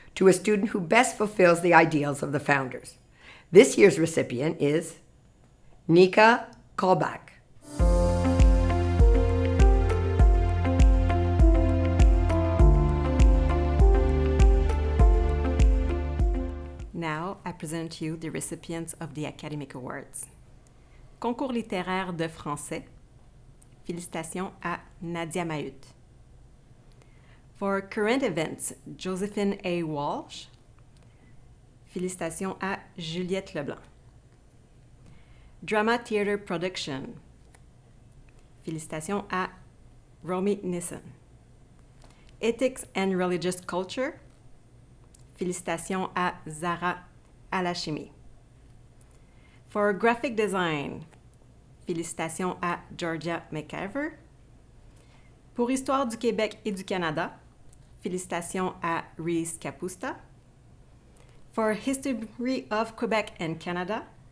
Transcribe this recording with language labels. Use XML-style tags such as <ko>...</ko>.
<en>to a student who best fulfills the ideals of the founders. This year's recipient is Nika Kalbach. Now, I present to you the recipients of the Academic Awards.</en> <fr>Concours littéraire de français. Félicitations à Nadia Mahut.</fr> <en>For current events, Josephine A. Walsh.</en> <fr>Félicitations à</fr> <en>Juliette Leblanc. Drama Theater Production.</en> <fr>Félicitations à</fr> <en>Romy Nissen. Ethics and Religious Culture.</en> <fr>Félicitations à</fr> <en>Zara Alachimi. For Graphic Design.</en> <fr>Félicitations à Georgia McIver. Pour Histoire du Québec et du Canada. Félicitations à Reese Capusta.</fr> <en>For History of Quebec and Canada.</en>